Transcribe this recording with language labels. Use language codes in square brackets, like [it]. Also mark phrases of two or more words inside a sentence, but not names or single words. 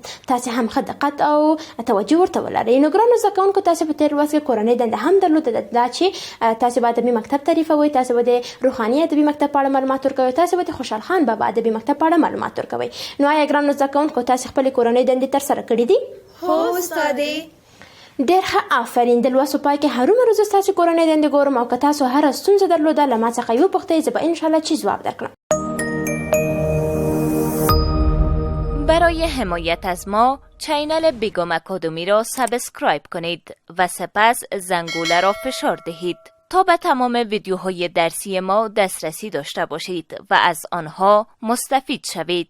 [ps] تاسې هم ښه دقت او توجه ورته ولرئ. نو ګرانو زده کوونکو تاسې په تېر لوست کې کورنۍ دنده هم درلوده دا چې تاسې به ادبي مکتب تعریفوئ، تاسې به د روحاني ادبي مکتب په اړه معلومات ورکوئ، تاسې به د خوشحال خان بابا ادبي مکتب په اړه معلومات ورکوئ. نو آیا ګرانو زده کوونکو تاسې خپلې کورنۍ دندې ترسره کړي دي؟ هو استادې. ډېر ښه آفرین. د لوست په پای کې هرومرو زه ستاسې کورنۍ دندې ګورم او که تاسو هره ستونزه درلوده له ما څخه یې وپوښتئ زه به انشاءالله چې ځواب درکړم. [fa] برای حمایت از ما چینل بیگم اکادمی را سابسکرایب کنید و سپس زنگوله را فشار دهید تا به تمام ویدیوهای درسی ما دسترسی داشته باشید و از آنها مستفید شوید.